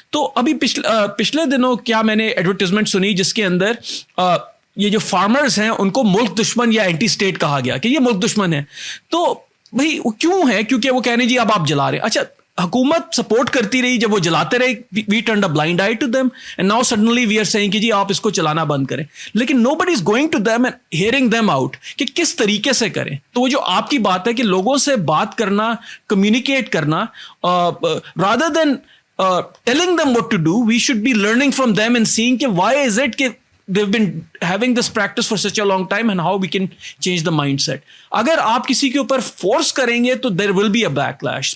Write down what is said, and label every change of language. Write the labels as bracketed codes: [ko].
[ur] تو ابھی پچھلے دنوں کیا میں نے ایڈورٹیزمنٹ سنی جس کے اندر یہ جو فارمرز ہیں ان کو ملک دشمن یا اینٹی اسٹیٹ کہا گیا کہ یہ ملک دشمن ہے. تو بھائی کیوں ہے؟ کیونکہ وہ کہہ رہے ہیں جی اب آپ جلا رہے ہیں. اچھا, حکومت سپورٹ کرتی رہی, جب وہ جلاتے رہے [en] we turned a blind eye to them, and now suddenly we are seeing [ur] کہ جی آپ اس کو چلانا بند کریں. [en] لیکن nobody is going to them and hearing them out کہ [ur] کس طریقے سے کریں. تو وہ جو آپ کی بات ہے کہ لوگوں سے بات کرنا, [en] Communicate کرنا, rather than telling them what to do, we should be learning from them and seeing کہ why is it کہ they've been having this practice for such a long time and how we can change the mindset. [ur] اگر آپ کسی کے اوپر force کریں گے تو [en] there will be a backlash.